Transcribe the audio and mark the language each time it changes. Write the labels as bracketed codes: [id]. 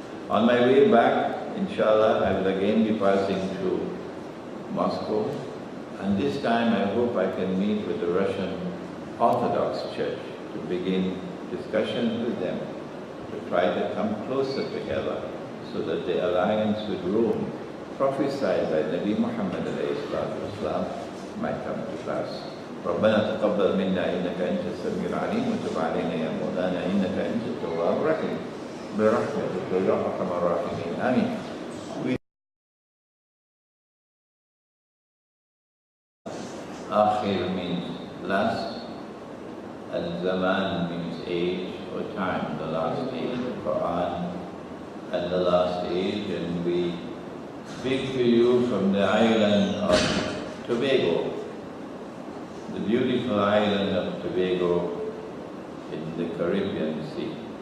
[en] On my way back, inshallah, I will again be passing through Moscow, and this time I hope I can meet with the Russian Orthodox Church to begin discussions with them, to try to come closer together so that the alliance with Rome, prophesied by Nabi Muhammad ﷺ, might come to pass. [ar] ربنا تقبل منا إنك أنت السميع العليم وتب علينا يا مولانا إنك أنت التواب الرحيم برحمتك يا أرحم الراحمين آمين. [en] Akhir means last, and Zaman means age or time, the last age, Quran and the last age, and we speak to you from the island of Tobago, the beautiful island of Tobago in the Caribbean Sea.